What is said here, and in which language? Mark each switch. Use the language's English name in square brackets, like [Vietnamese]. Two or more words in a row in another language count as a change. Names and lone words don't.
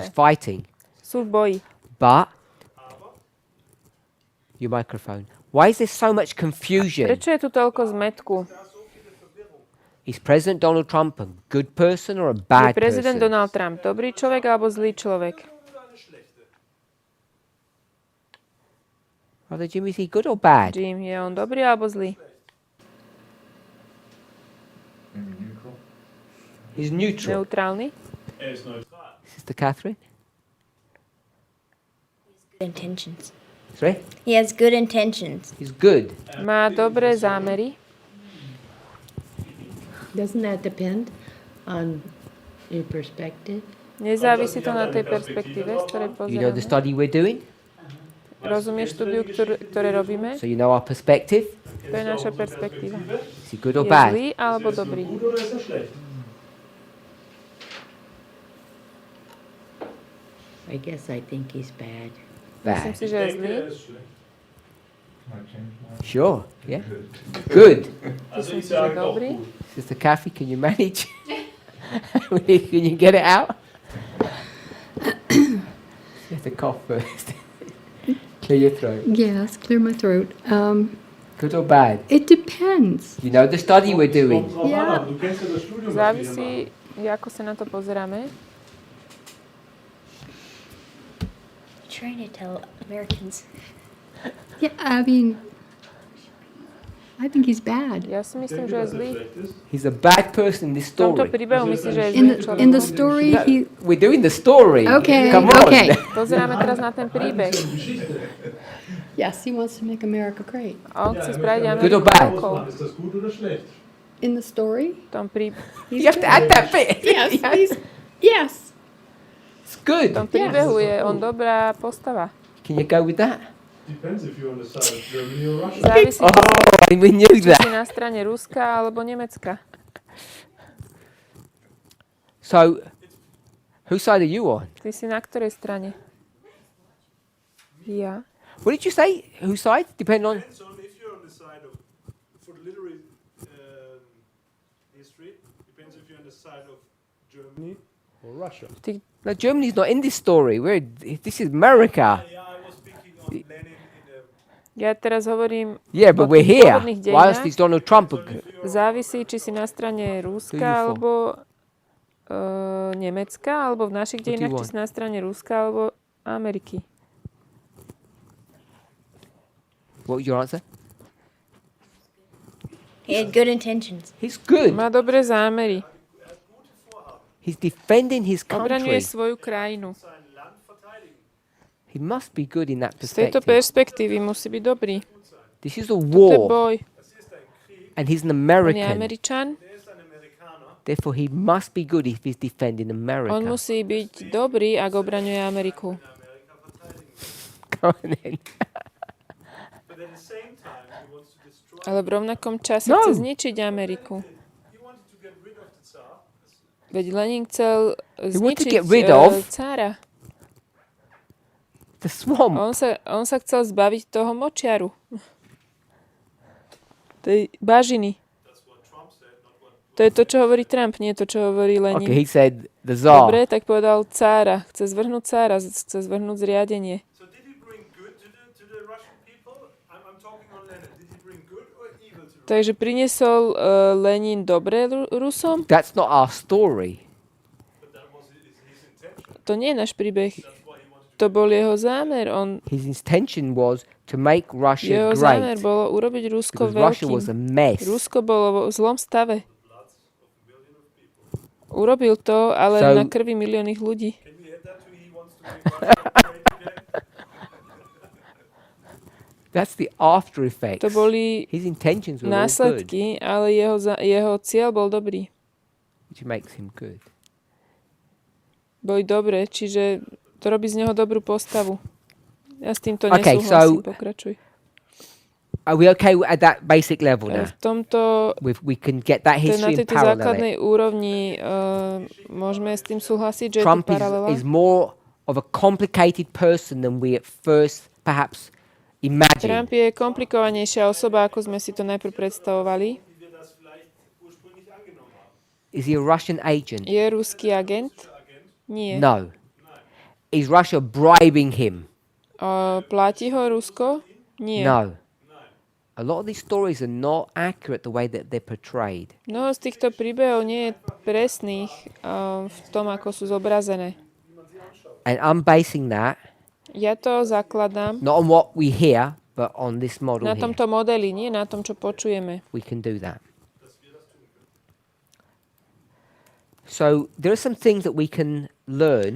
[English] just fighting. [Slovak] Sú v boji. [English] But, your microphone. Why is there so much confusion? [Slovak] Prečo je tu toľko zmätku? [English] Is President Donald Trump a good person or a [Slovak] Je [English] bad [Slovak] prezident [English] person? [Slovak] Donald Trump dobrý človek alebo zlý človek? [English] Brother Jim, is he good or bad? [Slovak] Jim, je on dobrý alebo zlý? [English] Maybe neutral? He's neutral. [Slovak] Neutrálny? [German] Er ist neutral. [English] Sister Catherine? Intentions. Sorry? He has good intentions. He's good. [Slovak] Má dobré zámery. [English] Doesn't that depend on your perspective? [Slovak] Nezávisí to na tej perspektíve, z ktorej [English] You know the [Slovak] pozeráme. [English] study we're doing? [Slovak] Rozumieš štúdiu, ktoré robíme? [English] So you know our perspective? [Slovak] To je naša perspektíva. [English] Is he good or [Slovak] Je [English] bad? [Slovak] zlý alebo dobrý? [German] Gut oder ist er schlecht? [English] I guess I think he's bad. [Slovak] Myslím [English] Bad. [Slovak] si, že je [German] Ich denke, [Slovak] zlý. [German] er ist schlecht. [English] Might change mine. Sure, yeah. Good. [German] Also [Slovak] Myslím [German] ich [Slovak] si, že [German] sage auch [Slovak] dobrý. [German] gut. [English] Sister Kathy, can you manage? Can you get it out? You have to cough first. Clear your throat. Yes, clear my throat. Good or bad? It depends. You know the study we're doing. [German] Kommt drauf Ja. an, aber du kennst ja das Studium, was wir hier [Slovak] Závisí, [German] machen. [Slovak] ako sa na to pozeráme. [English] Trying to tell Americans. Yeah, I think he's bad. [Slovak] Ja si [German] Ich [Slovak] myslím, [German] denke, [Slovak] že je [German] dass er [Slovak] zlý. [German] schlecht ist. [English] He's a bad person in this [Slovak] V tomto [English] story. [Slovak] príbehu myslím, že je [English] In [Slovak] zlý [English] the [Slovak] človek. [English] in the story, No, he we're doing the story. okay, Come on. okay. [Slovak] Pozeráme teraz na ten príbeh. [English] Yes, he wants to make America great. [Slovak] A on chce spraviť [English] Good or [Slovak] Ameriku [English] bad? [Slovak] veľkou. [German] Ist das gut oder schlecht? [English] In the story? [Slovak] V tom, [English] You have to add that bit. Yes, yes. It's good. [Slovak] v tom príbehu je on dobrá postava. [English] Can you go with that? Depends if you're on the side of Germany or Russia. [Slovak] Závisí, [English] Oh, we knew [Slovak] či si [English] that. [Slovak] na strane Ruska alebo Nemecka. [English] So, whose side are you on? [Slovak] Ty si na ktorej strane? Ja. [English] What did you say? Whose side? Depend on. Depends on if you're on the side of, for the literary history, depends if you're on the side of Germany or Russia. No, Germany's not in this story. This is America. Yeah, I was speaking on Lenin in the... [Slovak] Ja teraz hovorím [English] Yeah, but [Slovak] o [English] we're [Slovak] tých [English] here. [Slovak] pôvodných [English] Why else [Slovak] dejinách. [English] is Donald Trump? [Slovak] Závisí, či si na strane [English] Do you [Slovak] Ruska [English] for? [Slovak] alebo Nemecka, alebo v našich [English] do you [Slovak] dejinách, či [English] want? [Slovak] si na strane Ruska alebo Ameriky. [English] What was your answer? He had good intentions. He's good. [Slovak] Má dobré zámery. [English] He's defending his [Slovak] Obraňuje [English] country. [Slovak] svoju krajinu. [English] He must be good in that [Slovak] Z tejto [English] perspective. [Slovak] perspektívy musí byť dobrý. [English] This is a [Slovak] To je [English] war, [Slovak] boj. [English] and he's an [Slovak] On je [English] American. [Slovak] Američan. [English] Therefore, he must be good if he's defending [Slovak] On [English] America. [Slovak] musí byť dobrý, ak obraňuje Ameriku. [English] Go on then. But at the same time, he wants to destroy... [Slovak] Ale v rovnakom čase [English] No. [Slovak] chce zničiť Ameriku. [English] He wanted to get rid of the Tsar. [Slovak] Veď Lenin chcel [English] wanted to [Slovak] zničiť [English] get rid of- [Slovak] cára. [English] The swamp. [Slovak] On sa chcel zbaviť toho močiaru. Tej bažiny. To je to, čo hovorí Trump, nie to, čo hovorí Lenin. [English] Okay, he said the Tsar. [Slovak] Dobre, tak povedal cára. Chce zvrhnúť cára, chce zvrhnúť zriadenie. [English] So did he bring good to the Russian people? I'm talking on Lenin. Did he bring good or evil to [Slovak] Takže priniesol Lenin dobré Rusom? [English] That's not our story. But that was his intention. [Slovak] To nie je náš príbeh. [English] That's why he wanted to... [Slovak] To bol jeho zámer. [English] His intention was to make Russia [Slovak] Jeho zámer [English] great [Slovak] bolo urobiť Rusko [English] because Russia was a [Slovak] veľkým. [English] mess. [Slovak] Rusko bolo v zlom stave. Urobil to, ale [English] So- [Slovak] na krvi miliónnych ľudí. [English] Can we add that to he wants to make Russia great again? That's the after effects. [Slovak] To boli [English] His intentions were all good, [Slovak] následky, ale jeho cieľ bol dobrý. [English] which makes him good. [Slovak] Boli dobre, čiže to robí z neho dobrú postavu. Ja s týmto [English] Okay, [Slovak] nesúhlasím. [English] so- [Slovak] Pokračuj. [English] Are we okay at that basic level now? [Slovak] V tomto, [English] We can get that [Slovak] na [English] history and [Slovak] tejto [English] parallel [Slovak] základnej [English] it. [Slovak] úrovni môžeme s tým súhlasiť, že [English] Trump [Slovak] je tu paralela. [English] is more of a complicated person than we at first perhaps imagined. [Slovak] Trump je komplikovanejšia osoba, ako sme si to najprv predstavovali. [German] Wie wir das vielleicht ursprünglich angenommen haben. [English] Is he a Russian agent? [Slovak] Je ruský agent? Nie. [English] No. Is Russia bribing him? [Slovak] Platí ho Rusko? Nie. [English] No. A lot of these stories are not accurate the way that they're portrayed. [Slovak] Mnoho z týchto príbehov nie je presných v tom, ako sú zobrazené. [English] And I'm basing that [Slovak] Ja to zakladám [English] not on what we hear, but on this model [Slovak] na [English] here. [Slovak] tomto modeli, nie na tom, čo počujeme. [English] We can do that. So there are some things that we can learn.